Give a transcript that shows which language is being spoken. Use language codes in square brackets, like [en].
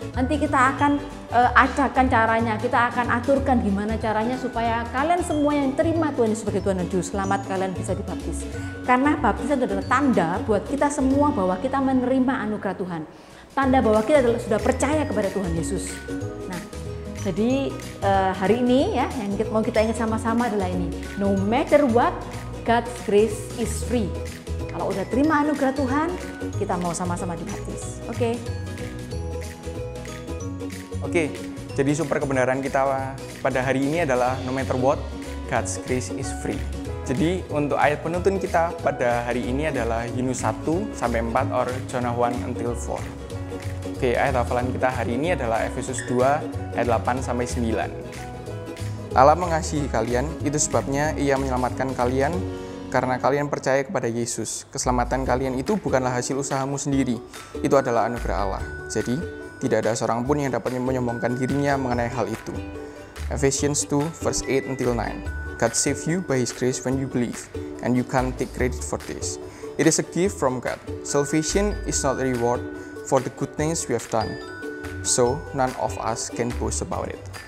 [id] Nanti kita akan ajarkan caranya, kita akan aturkan gimana caranya supaya kalian semua yang terima Tuhan Yesus sebagai Tuhan dan juru selamat, kalian bisa dibaptis. Karena baptisan itu adalah tanda buat kita semua bahwa kita menerima anugerah Tuhan. Tanda bahwa kita sudah percaya kepada Tuhan Yesus. Nah, jadi hari ini ya yang mau kita ingat sama-sama adalah ini. [en] No matter what, God's grace is free. [id] Kalau udah terima anugerah Tuhan, kita mau sama-sama dibaptis. Oke, jadi super kebenaran kita pada hari ini adalah [en] no matter what, God's grace is free. [id] Jadi untuk ayat penuntun kita pada hari ini adalah Yunus 1-4 or Jonah 1-4. Oke, ayat hafalan kita hari ini adalah Efesus 2 ayat 8-9. Allah mengasihi kalian, itu sebabnya Ia menyelamatkan kalian karena kalian percaya kepada Yesus. Keselamatan kalian itu bukanlah hasil usahamu sendiri, itu adalah anugerah Allah. Jadi, tidak ada seorang pun yang dapat menyombongkan dirinya mengenai hal itu. [en] Ephesians 2 verse 8-9. God saved you by His grace when you believe, and you can't take credit for this. It is a gift from God. Salvation is not a reward for the good things we have done, so none of us can boast about it.